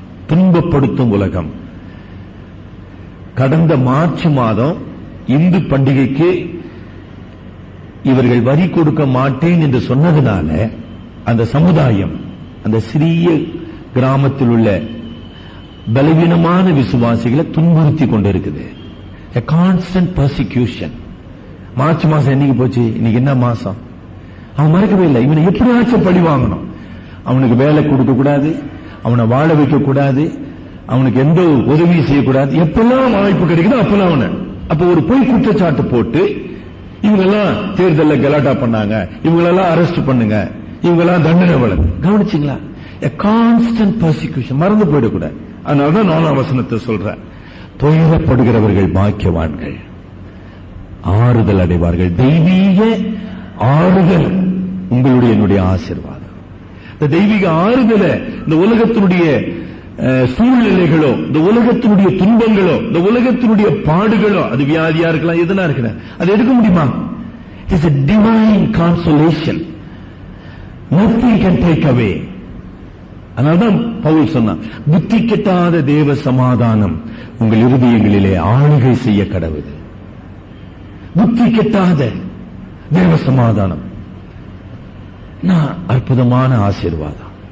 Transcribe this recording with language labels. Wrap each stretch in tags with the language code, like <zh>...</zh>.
<ta>துன்பப்படுத்தும் உலகம். கடந்த மார்ச் மாதம் இந்து பண்டிகைக்கு இவர்கள் வரி கொடுக்க மாட்டேன் என்று சொன்னதுனால அந்த சமுதாயம், அந்த சிறிய கிராமத்தில் உள்ள பலவீனமான விசுவாசிகளை துன்புறுத்தி கொண்டிருக்குது.</ta> <en>A constant persecution.</en> <ta>மார்ச் மாசம் என்னைக்கு போச்சு? இன்னைக்கு என்ன மாசம்? அவன் மறக்கவே இல்லை. இவனை எப்படியாச்சும் பழி வாங்கணும். அவனுக்கு வேலை கொடுக்க கூடாது, அவனை வாழ வைக்க கூடாது, அவனுக்கு எந்த உதவியும் செய்யக்கூடாது. எப்பெல்லாம் வாய்ப்பு கிடைக்குதோ அப்பெல்லாம் அவனை, அப்ப ஒரு பொய் குற்றச்சாட்டு போட்டு இவங்கெல்லாம் தேர்தலில் கலாட்டா பண்ணாங்க, இவங்களெல்லாம் அரெஸ்ட் பண்ணுங்க, இவங்கெல்லாம் தண்டனை வழங்கு. கவனிச்சிங்களா?</ta> <en>A constant persecution.</en> <ta>மறந்து போயிடக்கூடாது. அதனாலதான் 4ஆம் வசனத்தை சொல்ற, துயரப்படுகிறவர்கள் பாக்கியவான்கள். ஆறுதல் அடைவார்கள். தெய்வீக ஆறுதல் உங்களுடைய என்னுடைய ஆசீர்வாதம். இந்த தெய்வீக ஆறுதல இந்த உலகத்தினுடைய சூழ்நிலைகளோ, இந்த உலகத்தினுடைய துன்பங்களோ, இந்த உலகத்தினுடைய பாடுகளோ, அது வியாதியா இருக்கலாம், எதுனா இருக்கலாம், அது எடுக்க முடியுமா?</ta> <en>It's a divine consolation. Nothing can take away.</en> <ta>அதனால்தான் பவுல் சொன்னான், புத்தி கெட்டாத தேவ சமாதானம் உங்கள் இருதயங்களிலே ஆளுகை செய்ய கடவுது. புத்தி கெட்டாத தேவ சமாதானம் அற்புதமான ஆசீர்வாதம்.</ta>